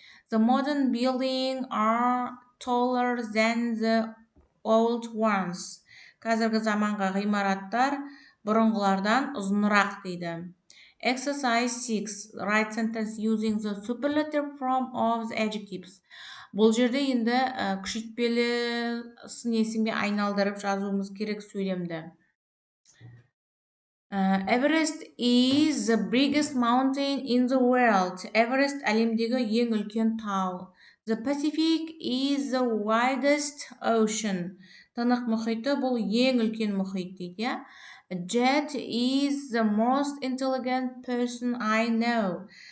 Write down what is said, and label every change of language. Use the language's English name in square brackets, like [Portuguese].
[English] The modern buildings are taller than the old ones. [Kazakh] Қазіргі заманғы ғимараттар бұрынғылардан ұзынырақ дейді. [English] Exercise 6. Write sentence using the superlative form of the adjectives. [Kazakh] Бұл жерде енді күшейтпелі сын есімге айналдырып жазуымыз керек сөйлемді. [English] Everest is the biggest mountain in the world. [Kazakh] Everest әлемдегі ең үлкен тау. [English] The Pacific is the widest ocean. [Kazakh] Тынық мұхиты бұл ең үлкен мұхит дейді. [English] Jet is the most intelligent person I know.